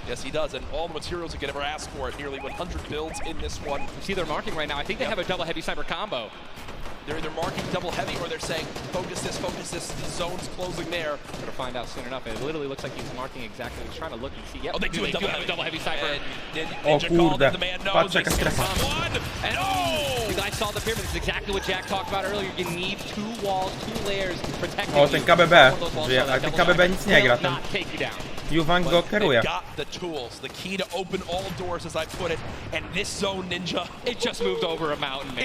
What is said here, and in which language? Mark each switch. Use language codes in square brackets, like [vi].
[en] Yes, he does, and all the materials he could ever ask for it. Nearly 100 builds in this one. You see they're marking right now. I think they have a double heavy sniper combo. They're either marking double heavy or they're saying, focus this, the zone's closing there. We're gonna find out soon enough. It literally looks like he's marking exactly. He's trying to look and see. Yep. Oh, they do a double heavy sniper. [pl] O kurde, patrz jaka strefa. [en] You guys saw the pyramid. This is exactly what Jack talked about earlier. You need 2 walls, 2 layers protecting. [pl] O, ten KBB żyje, ale ten KBB nic nie gra, ten Juvan go kieruje. [en] Got the tools, the key to open all doors, as I put it, and this zone, Ninja, it just moved over a mountain, man.